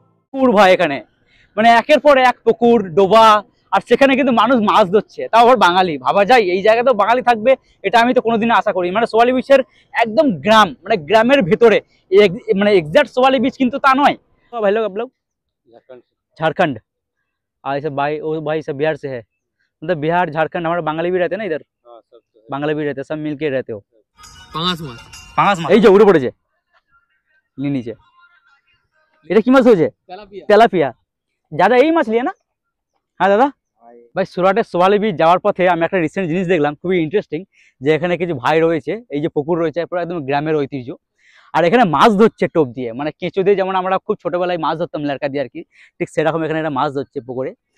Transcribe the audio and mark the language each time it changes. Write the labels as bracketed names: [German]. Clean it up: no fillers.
[Bangla] পুকুর ভাই এখানে, মানে একের পর এক পুকুর, ডোবা, আর সেখানে কিন্তু মানুষ মাছ ধরছে, তাও আবার বাঙালি। ভাবা যায় এই জায়গাতেও বাঙালি থাকবে, এটা আমি তো কোনোদিনও আশা করি। মানে সোয়ালি বিচের একদম গ্রাম, মানে গ্রামের ভেতরে, মানে এক্সাক্ট সোয়ালি বিচ কিন্তু তা নয়। [Hindi] भाई लोग आप लोग झारखंड, ऐसे भाई वो भाई सब बिहार से है, मतलब बिहार झारखंड हमारा बांग्ला भी रहते हैं ना इधर, बांग्ला भी रहते हैं, सब मिलके रहते हो। [Bangla] पांगास माछ এই যে উড়ে পড়েছে নিচে, এটা কি মাছ হয়েছে? তেলাপিয়া। দাদা এই মাছ লিয়ে না? হ্যাঁ দাদা, ভাই সুরাটের সোয়ালি বিচ যাওয়ার পথে আমি একটা রিসেন্ট জিনিস দেখলাম, খুবই ইন্টারেস্টিং, যে এখানে কিছু ভাই রয়েছে, এই যে পুকুর রয়েছে পুরো একদম গ্রামের ঐতিহ্য, আর এখানে মাছ ধরছে টোপ দিয়ে, মানে কেঁচো দিয়ে, যেমন আমরা খুব ছোটবেলায় মাছ ধরতাম লেরকা দিয়ে আর কি, ঠিক সেরকম এখানে একটা মাছ ধরছে পুকুরে।